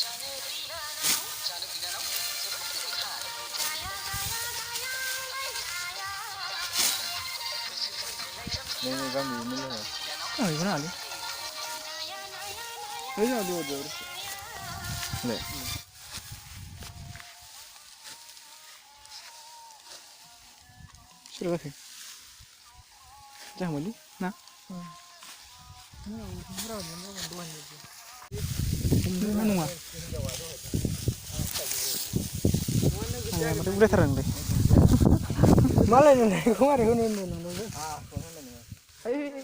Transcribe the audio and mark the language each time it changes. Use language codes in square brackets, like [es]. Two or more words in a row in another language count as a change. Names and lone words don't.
[id] Ini kami ini lah. Ah, ini mana? Ini ada. Nih. [brx] बेसेबां जाखो जाहांबायलै ना हमनो नङा माथो बुरजाथार नोंलाय मालायनो लायखौ मारै होनो होनदों नोंलाय